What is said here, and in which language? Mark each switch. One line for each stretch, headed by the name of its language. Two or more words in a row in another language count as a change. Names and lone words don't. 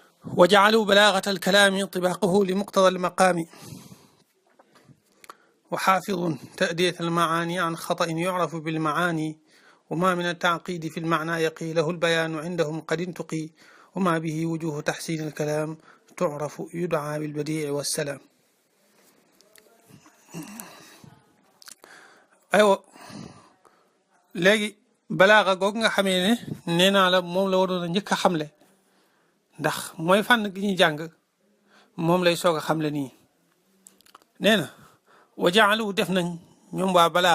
Arabic: وجعلوا بلاغة الكلام طباقه لمقتضى المقام وحافظ تأدية المعاني عن خطأ يعرف بالمعاني وما من التعقيد في المعنى يقي له البيان عندهم قد انتقي وما به وجوه تحسين الكلام تعرف يدعى بالبديع والسلام.
Wolof: aywa léegi balaaxa googu nga xamee ne nee naa la moom la waroon a njëkk a xamle ndax mooy fànn gi ñuy jàng moom lay soog a xamle nii nee na wa jaalu def nañ ñoom waa